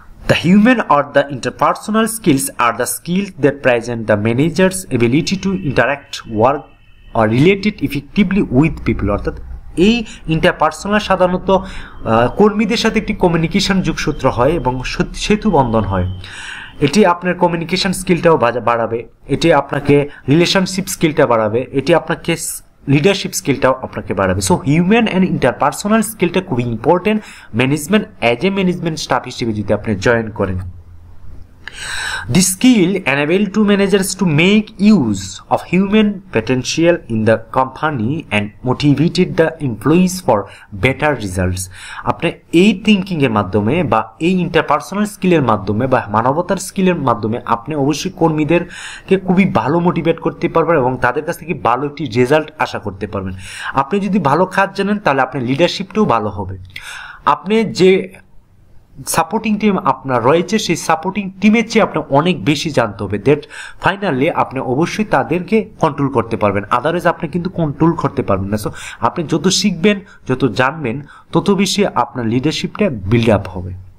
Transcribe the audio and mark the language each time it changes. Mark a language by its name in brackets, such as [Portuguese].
[English] The human or the interpersonal skills are the skills that present the manager's ability to interact, work or relate effectively with people, [Bangla] অর্থাৎ এই interpersonal সাধারণত কর্মীদের সাথে একটি communication যোগসূত্র হয় এবং সেতু বন্ধন হয়। এটি আপনার কমিউনিকেশন স্কিলটাও বাড়াবে, এটি আপনাকে রিলেশনশিপ স্কিলটা বাড়াবে, এটি আপনাকে লিডারশিপ স্কিলটাও আপনাকে বাড়াবে। সো হিউম্যান অ্যান্ড ইন্টারপার্সোনাল স্কিলটা খুবই important management as a management staff হিসেবে যদি আপনি জয়েন করেন। [English] This skill enable to managers to make use of human potential in the company and motivated the employees for better results. [Bangla] আপনি এই thinking এর মাধ্যমে বা এই ইন্টারপার্সোনাল স্কিলের মাধ্যমে বা মানবতার স্কিলের মাধ্যমে আপনি অবশ্যই কর্মীদেরকে খুবই ভালো মোটিভেট করতে পারবেন এবং তাদের কাছ থেকে ভালো একটি রেজাল্ট আশা করতে পারবেন। আপনি যদি ভালো কাজ জানেন তাহলে আপনার লিডারশিপটাও ভালো হবে। আপনি যে সাপোর্টিং টিম আপনার রয়েছে সেই সাপোর্টিং টিমের চেয়ে আপনার অনেক বেশি জানতে হবে, দ্যাট ফাইনালি আপনি অবশ্যই তাদেরকে কন্ট্রোল করতে পারবেন, আদারওয়াইজ আপনি কিন্তু কন্ট্রোল করতে পারবেন না। সো আপনি যত শিখবেন যত জানবেন তত বেশি আপনার লিডারশিপটা বিল্ড আপ হবে।